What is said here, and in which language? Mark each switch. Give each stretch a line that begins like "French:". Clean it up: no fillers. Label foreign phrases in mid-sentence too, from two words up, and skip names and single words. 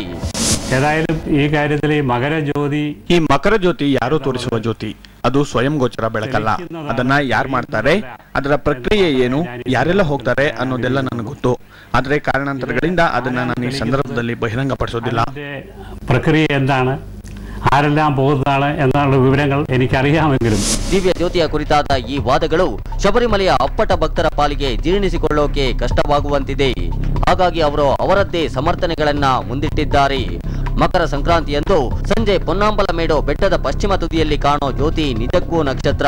Kannada: ಈ ಕಾರ್ಯದಲ್ಲಿ ಮಕರ ಜ್ಯೋತಿ ಯಾರು ತೋರಿಸುವ ಜ್ಯೋತಿ, ಅದು ಸ್ವಯಂ ಗೋಚರ ಬೆಳಕಲ್ಲ. ಅದನ್ನ ಯಾರು ಮಾಡ್ತಾರೆ, ಅದರ ಪ್ರಕ್ರಿಯೆ ಏನು, ಯಾರೆಲ್ಲ ಹೋಗ್ತಾರೆ ಅನ್ನೋದೆಲ್ಲ ನನಗೆ ಗೊತ್ತು. ಆದ್ರೆ ಕಾರಣಾಂತರಗಳಿಂದ ಅದನ್ನ ನಾನು ಈ ಸಂದರ್ಭದಲ್ಲಿ ಬಹಿರಂಗಪಡಿಸೋದಿಲ್ಲ.
Malayalam: ಪ್ರಕ್ರಿಯೆ എന്താണ്, ആരെല്ലാം പോകുന്നതാണ് എന്നുള്ള വിവരങ്ങൾ എനിക്കറിയാമെങ്കിലും
Kannada: ದಿವ್ಯ ಜ್ಯೋತಿಯ ಕುರಿತಾದ ಈ ವಾದಗಳು ಶಬರಿಮಲೆಯ ಅಪ್ಪಟ ಭಕ್ತರ ಪಾಲಿಗೆ ಜೀರ್ಣಿಸಿಕೊಳ್ಳೋಕೆ ಕಷ್ಟವಾಗುವಂತಿದೆ. ಹಾಗಾಗಿ ಅವರು ಅವರದ್ದೇ ಸಮರ್ಥನೆಗಳನ್ನ ಮುಂದಿಟ್ಟಿದ್ದಾರೆ. ಮಕರ ಸಂಕ್ರಾಂತಿಯಂದು ಸಂಜೆ ಪೊನ್ನಾಂಬಲ ಮೇಡು ಬೆಟ್ಟದ ಪಶ್ಚಿಮ ತುದಿಯಲ್ಲಿ ಕಾಣೋ ಜ್ಯೋತಿ ನಿಜಕ್ಕೂ ನಕ್ಷತ್ರ.